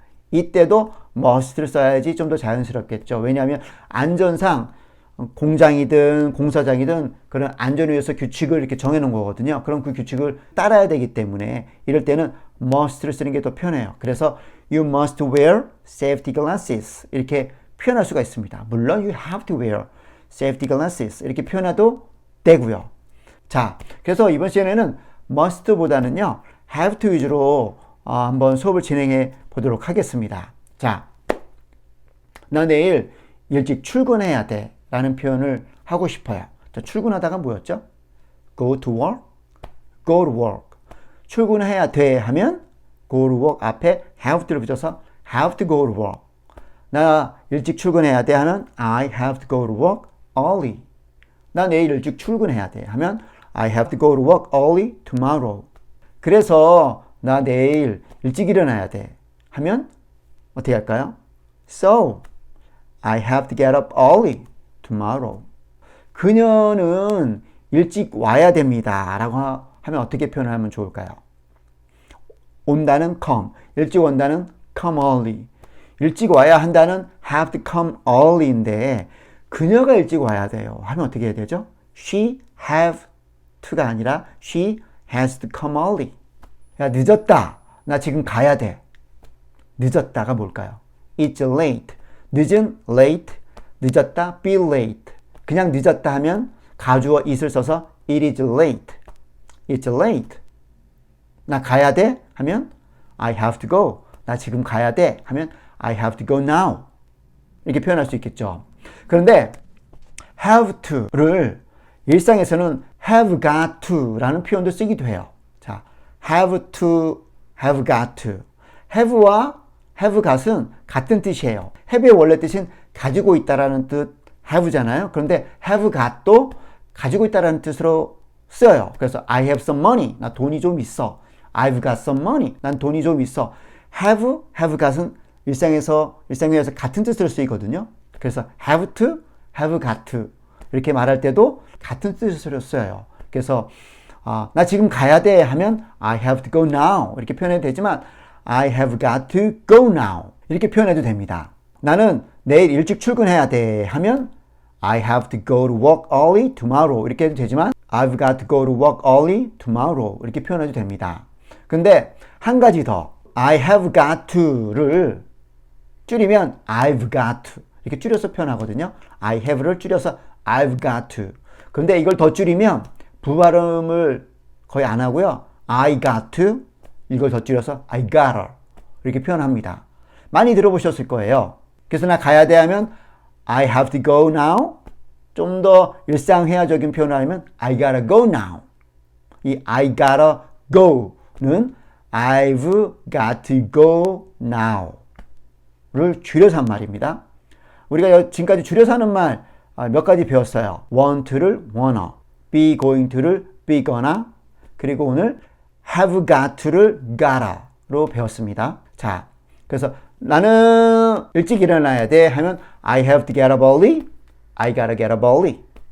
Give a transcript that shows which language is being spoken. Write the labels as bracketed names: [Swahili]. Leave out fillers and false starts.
[Korean] 이때도 must를 써야지 좀 더 자연스럽겠죠. 왜냐하면 안전상 공장이든 공사장이든 그런 안전을 위해서 규칙을 이렇게 정해놓은 거거든요. 그럼 그 규칙을 따라야 되기 때문에 이럴 때는 must를 쓰는 게 더 편해요. 그래서 [English] you must wear safety glasses [Korean] 이렇게 표현할 수가 있습니다. [English] 물론 you have to wear safety glasses [Korean] 이렇게 표현해도 되고요. 자, 그래서 이번 시간에는 must보다는요 have to 위주로 한번 수업을 진행해 보도록 하겠습니다. 자, 나 내일 일찍 출근해야 돼 라는 표현을 하고 싶어요. 자, 출근하다가 뭐였죠? [English] go to work, go to work. [Korean] 출근해야 돼 하면 [English] go to work 앞에 have to를 붙여서 have to go to work. [Korean] 나 일찍 출근해야 돼 하면 [English] I have to go to work early. [Korean] 나 내일 일찍 출근해야 돼 하면 [English] I have to go to work early tomorrow. [Korean] 그래서 나 내일 일찍 일어나야 돼 하면 어떻게 할까요? [English] So I have to get up early tomorrow. [Korean] 그녀는 일찍 와야 됩니다 라고 하면 어떻게 표현하면 좋을까요? 온다는 come, 일찍 온다는 come early. 일찍 와야 한다는 have to come early인데 그녀가 일찍 와야 돼요 하면 어떻게 해야 되죠? [English] She have to가 아니라 she has to come early. [Korean] 야, 늦었다. 나 지금 가야 돼. 늦었다가 뭘까요? [English] It's late. 늦은 late. 늦었다 be late. [Korean] 그냥 늦었다 하면 가주어 [English] it을 써서 it is late. It's late. [Korean] 나 가야 돼 하면 [English] I have to go. [Korean] 나 지금 가야 돼 하면 [English] I have to go now. [Korean] 이렇게 표현할 수 있겠죠. 그런데 have to를 일상에서는 have got to 라는 표현도 쓰기도 해요. [English] 자, have to, have got to. have와 have got은 [Korean] 같은 뜻이에요. have의 원래 뜻은 가지고 있다라는 뜻 have잖아요. 그런데 have got도 가지고 있다라는 뜻으로 써요. [English] 그래서 I have some money. [Korean] 나 돈이 좀 있어. [English] I've got some money. [Korean] 난 돈이 좀 있어. have got은 일상에서 같은 뜻으로 쓰이거든요. 그래서 have to, have got to 이렇게 말할 때도 같은 뜻으로 써요. 그래서 나 지금 가야 돼 하면 [English] I have to go now [Korean] 이렇게 표현해도 되지만 [English] I have got to go now [Korean] 이렇게 표현해도 됩니다. 나는 내일 일찍 출근해야 돼 하면 [English] I have to go to work early tomorrow [Korean] 이렇게 해도 되지만 [English] I've got to go to work early tomorrow [Korean] 이렇게 표현해도 됩니다. 근데 한 가지 더 I have got to를 줄이면 I've got to 이렇게 줄여서 표현하거든요. [English] I have를 줄여서 I've got to. [Korean] 근데 이걸 더 줄이면 부발음을 거의 안 하고요. I got to 이걸 더 줄여서 I gotta 이렇게 표현합니다. 많이 들어보셨을 거예요. 그래서 나 가야 돼 하면 [English] I have to go now. [Korean] 좀 더 일상회화적인 표현을 하면 [English] I gotta go now. 이 I gotta go는 I've got to go now를 [Korean] 줄여서 한 말입니다. 우리가 지금까지 줄여서 하는 말 몇 가지 배웠어요. [English] want를 wanna, be going to를 be gonna, 그리고 오늘 have got to를 gotta로 배웠습니다. [Korean] 자, 그래서 나는 일찍 일어나야 돼 하면 [English] I have to get up early, I gotta get up early.